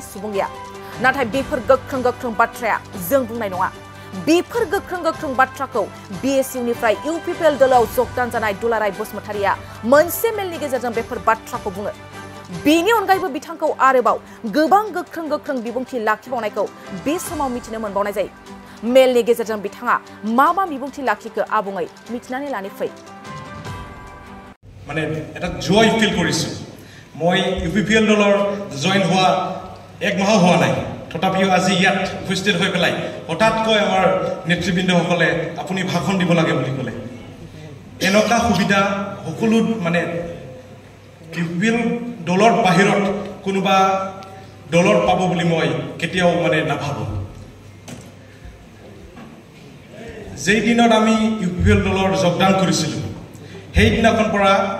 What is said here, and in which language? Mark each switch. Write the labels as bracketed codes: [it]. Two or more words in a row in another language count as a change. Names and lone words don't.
[brx] सुबुं गैया नाथाय बेफोर गोख्रों बाथ्राया जों बुंनाय नङा बेफोर गोख्रों बाथ्राखौ BSU निफ्राय UPPL दोलोआव जगदान जानाय दुलाराय बसुमतारिया मोनसे मेलनि गेजेरजों बेफोर बाथ्राखौ बुङो बेनि अनगायैबो बिथांखौ आरोबाव गोबां गोख्रों बिबुंथि लाखिबावनायखौ बे समाव मिथिनो मोनबावनाय जायो मेलनि गेजेरजों बिथाङा मा बिबुंथि लाखिखो आबुङै मिथिनानै लानि फै [as] মানে এটা জয় ফিল কৰিছো মই UPPL দলৰ জয়েন হোৱা এক মাহ হোৱা নাই তথাপিও আজি ইয়াত উপস্থিত হৈ পেলাই হঠাৎকৈ আমাৰ নেতৃবৃন্দসকলে আপুনি ভাষণ দিব লাগে বুলি ক'লে এনেকা সুবিধা সকলো মানে UPPL দলৰ বাহিৰত কোনোবা দলৰ পাব বুলি মই কেতিয়াও মানে নাভাবো যেই দিনত আমি UPPL দলৰ যোগদান কৰিছিলো সেই দিনাখন পৰা